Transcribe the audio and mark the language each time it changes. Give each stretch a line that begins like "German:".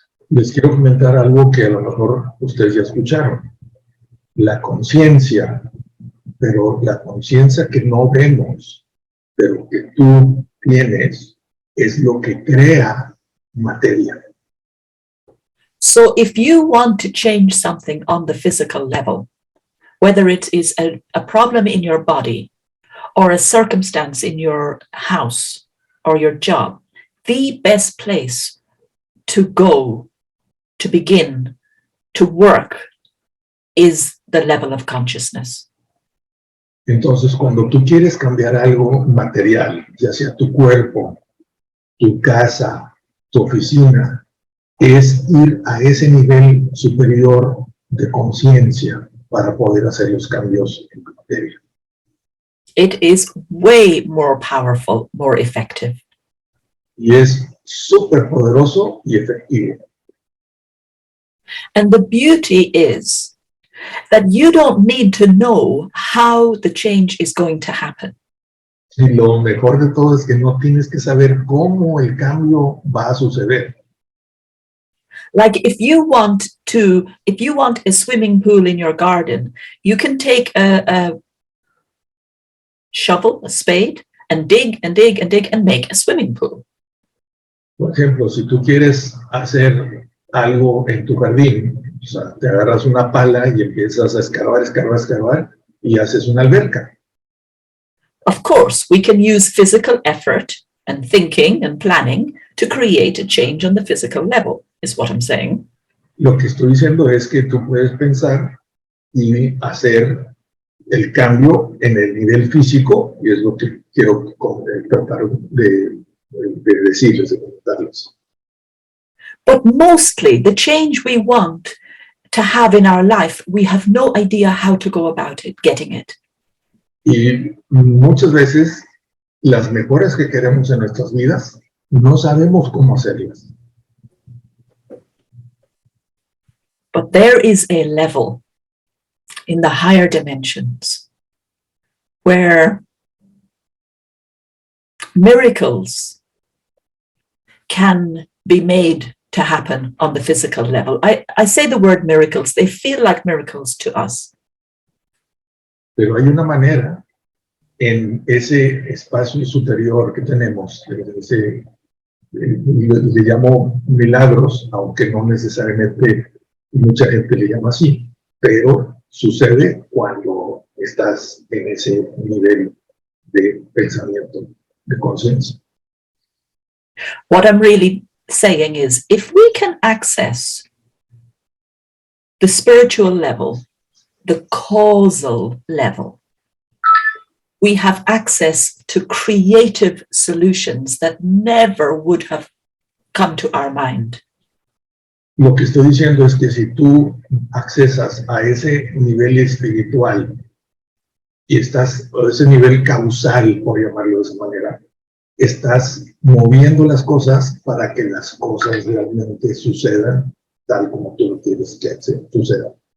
Spanish: Les quiero comentar algo que a lo mejor ustedes ya escucharon. La conciencia, pero la conciencia que no vemos, pero que tú tienes, es lo que crea materia.
English: So if you want to change something on the physical level, whether it is a problem in your body or a circumstance in your house or your job, the best place to go, to begin, to work is the level of consciousness.
Spanish: Entonces, cuando tú quieres cambiar algo material, ya sea tu cuerpo, tu casa, tu oficina, es ir a ese nivel superior de conciencia para poder hacer los cambios en la materia.
English: It is way more powerful, more effective.
Spanish: Y es súper poderoso y efectivo.
English: And the beauty is that you don't need to know how the change is going to happen.
Spanish: Y lo mejor de todo es que no tienes que saber cómo el cambio va a suceder.
English: Like if you want a swimming pool in your garden, you can take a shovel, a spade, and dig and dig and dig and make a swimming pool.
Spanish: Por ejemplo, si tú quieres hacer algo en tu jardín, o sea, te agarras una pala y empiezas a escarbar, escarbar, escarbar y haces una alberca.
English: Of course, we can use physical effort and thinking and planning to create a change on the physical level, is what I'm saying.
Spanish: Lo que estoy diciendo es que tú puedes pensar y hacer el cambio en el nivel físico, y es lo que quiero tratar de decirles, de comentarles.
English: But mostly the change we want to have in our life, we have no idea how to go about it, getting it.
Spanish: Y muchas veces las mejoras que queremos en nuestras vidas no sabemos cómo hacerlas.
English: But there is a level in the higher dimensions where miracles can be made to happen on the physical level. I say the word miracles, they feel like miracles to us.
Spanish: Pero hay una manera en ese espacio superior que tenemos, le llamo milagros, aunque no necesariamente mucha gente le llama así, pero sucede cuando estás en ese nivel de pensamiento, de conciencia.
English: What I'm really saying is, if we can access the spiritual level, the causal level, we have access to creative solutions that never would have come to our mind.
Spanish: Lo que estoy diciendo es que si tú accesas a ese nivel espiritual y estás a ese nivel causal, por llamarlo de esa manera, estás moviendo las cosas para que las cosas realmente sucedan tal como tú quieres que sucedan.